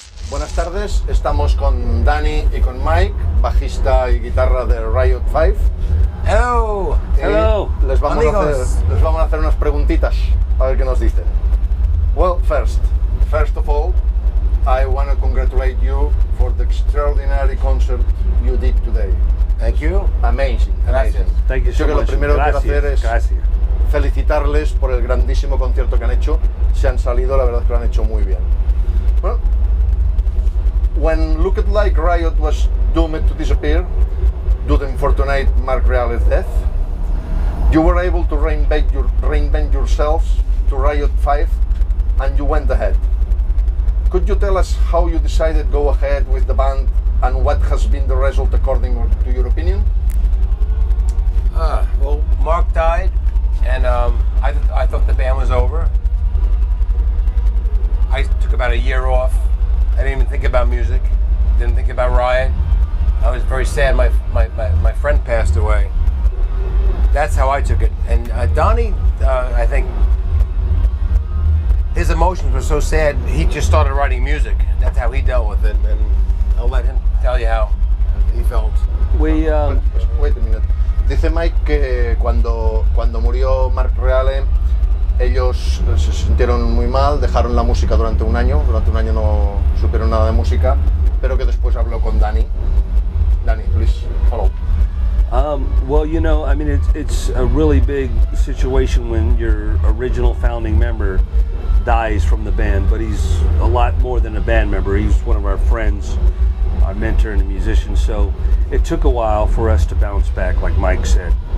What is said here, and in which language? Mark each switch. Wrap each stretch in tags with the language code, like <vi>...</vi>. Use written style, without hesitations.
<es>Buenas tardes, estamos con Dani y con Mike, bajista y guitarra de RIOT V.</es> <en>Hello. Hello.</en> <es>Les vamos a hacer unas preguntitas a ver qué nos dicen.</es> <en>Well, first of all, I want to congratulate you for the extraordinary concert you did today. Thank you. Amazing.</en> <es>Gracias.</es> <en>Thank you so</en> <es>Yo que</es> <en>much.</en> <es>lo primero que quiero hacer es Gracias. felicitarles por el grandísimo concierto que han hecho. Se han salido, la verdad es que lo han hecho muy bien.</es> <en>Well, when looked like RIOT was doomed to disappear due to unfortunate Mark Reale's death, you were able to reinvent yourselves to RIOT V, and you went ahead. Could you tell us how you decided to go ahead with the band and what has been the result according to your opinion? Well, Mark died, and I thought the band was over. I took about a year off. I didn't even think about music. Didn't think about Riot. I was very sad. My friend passed away. That's how I took it. And Donnie, I think his emotions were so sad. He just started writing music. That's how he dealt with it. And I'll let him tell you how he felt. Wait a minute.</en> <es>Dice Mike que cuando murió Mark Reale, ellos se sintieron muy mal, dejaron la música durante un año no supieron nada de música, pero que después habló con Dani.</es> <en>Dani, please follow. Well, you know, I mean, it's a really big situation when your original founding member dies from the band, but he's a lot more than a band member. He's one of our friends, our mentor and a musician, so it took a while for us to bounce back, like Mike said.</en>